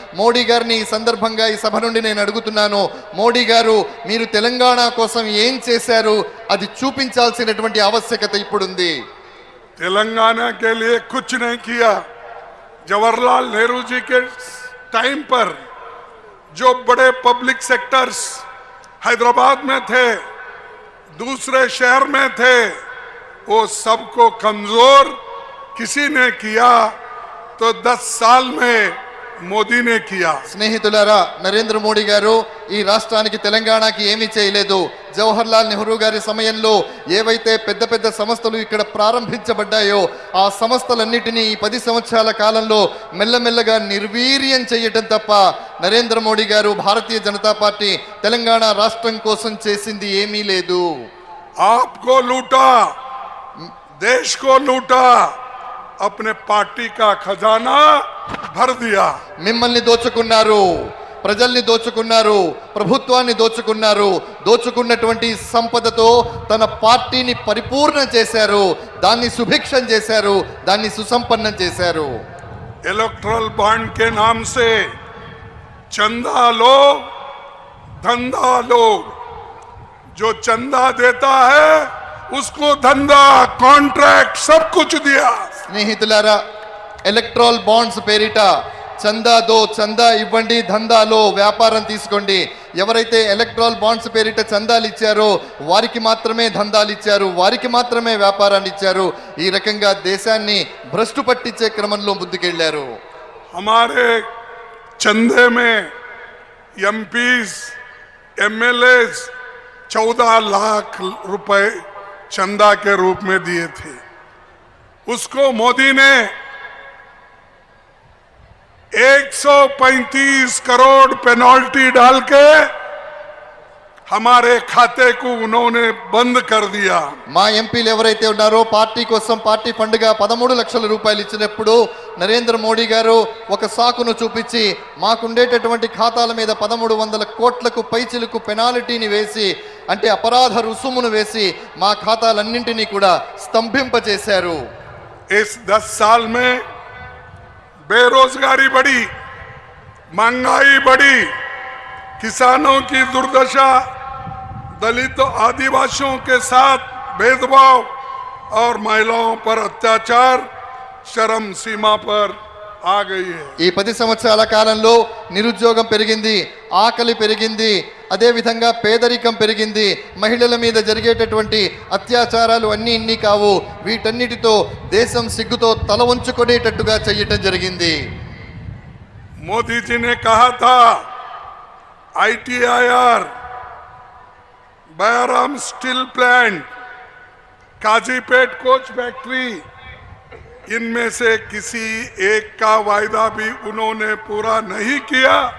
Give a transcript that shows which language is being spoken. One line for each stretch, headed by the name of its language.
Telugu: మోడీ గారిని ఈ సందర్భంగా ఈ సభ నుండి నేను అడుగుతున్నాను, మోడీ గారు మీరు తెలంగాణ కోసం ఏం చేశారు అది చూపించాల్సినటువంటి ఆవశ్యకత ఇప్పుడుంది.
Hindi: तेलंगाना के लिए कुछ नहीं किया. जवाहरलाल नेहरू जी के टाइम पर जो बड़े पब्लिक सेक्टर्स हैदराबाद में थे, दूसरे शहर में थे, वो सबको कमजोर किसी ने किया तो 10 साल में మోదీ నే కియా.
Telugu: స్నేహితులారా, నరేంద్ర మోడీ గారు ఈ రాష్ట్రానికి, తెలంగాణకి ఏమీ చేయలేదు. జవహర్లాల్ నెహ్రూ గారి సమయంలో ఏవైతే పెద్ద పెద్ద సంస్థలు ఇక్కడ ప్రారంభించబడ్డాయో ఆ సంస్థలన్నిటినీ ఈ 10 సంవత్సరాల కాలంలో మెల్లమెల్లగా నిర్వీర్యం చేయటం తప్ప నరేంద్ర మోడీ గారు, భారతీయ జనతా పార్టీ తెలంగాణ రాష్ట్రం కోసం చేసింది ఏమీ లేదు.
Hindi: आपको लूटा, देश को लूटा, अपने पार्टी का खजाना भर दिया.
Telugu: మిమ్మల్ని దోచుకున్నారు, ప్రజల్ని దోచుకున్నారు, ప్రభుత్వాన్ని దోచుకున్నారు. దోచుకున్నటువంటి సంపదతో తన పార్టీని పరిపూర్ణం చేశారు, దాన్ని సుభిక్షం చేశారు, దాన్ని సుసంపన్నం చేశారు.
Hindi: इलेक्ट्रल बॉन्ड के नाम से चंदा लो, धंधा लो. जो चंदा देता है उसको धंधा, कॉन्ट्रैक्ट सब कुछ दिया.
Telugu: స్నేహితులారా, ఎలక్ట్రల్ బాండ్స్ పేరిట చందా ఇవ్వండి, ధందాలో వ్యాపారం తీసుకోండి. ఎవరైతే ఎలక్ట్రల్ బాండ్స్ పేరిట చందాలు ఇచ్చారో వారికి మాత్రమే ధందాలు ఇచ్చారు, వారికి మాత్రమే వ్యాపారాన్ని ఇచ్చారు. ఈ రకంగా దేశాన్ని భ్రష్టు పట్టించే క్రమంలో ముందుకెళ్లారు.
Hindi: हमारे चंदे में एमपीज एमएलएज 14 लाख रुपए चंदा के रूप में दिए थे। उसको मोदी ने 135 करोड़ पेनल्टी डाल के हमारे खाते को उन्होंने बंद कर दिया।
Telugu: మా ఎంపీలు ఎవరైతే ఉన్నారో పార్టీ కోసం పార్టీ ఫండ్ గా 13 లక్షల రూపాయలు ఇచ్చినప్పుడు నరేంద్ర మోడీ గారు ఒక సాకును చూపించి మాకుండేటటువంటి ఖాతాల మీద 1300 కోట్లకు పైచిలకు పెనాల్టీని వేసి అంటే అపరాధ రుసుమును వేసి మా ఖాతాలన్నింటినీ కూడా స్తంభింపజేశారు।
Hindi: इस 10 साल में बेरोजगारी बढ़ी, महंगाई बढ़ी, किसानों की दुर्दशा, दलितों आदिवासियों के साथ भेदभाव और महिलाओं पर अत्याचार चरम सीमा पर आ गई है।
Telugu: ఈ 10 సంవత్సరాల కాలంలో నిరుద్యోగం పెరిగింది, ఆకలి పెరిగింది, అదే విధంగా పేదరికం పెరిగింది, మహిళల మీద జరిగేటటువంటి అత్యాచారాలు అన్నీ ఇన్ని కావు, వీటన్నిటితో దేశం సిగ్గుతో తల వంచుకునేటట్టుగా చేయటం జరిగింది।
Hindi: मोदी जी ने कहा था ITIR, Bayyaram steel plant, Kazipet coach factory, इनमें से किसी एक का वायदा भी उन्होंने पूरा नहीं किया।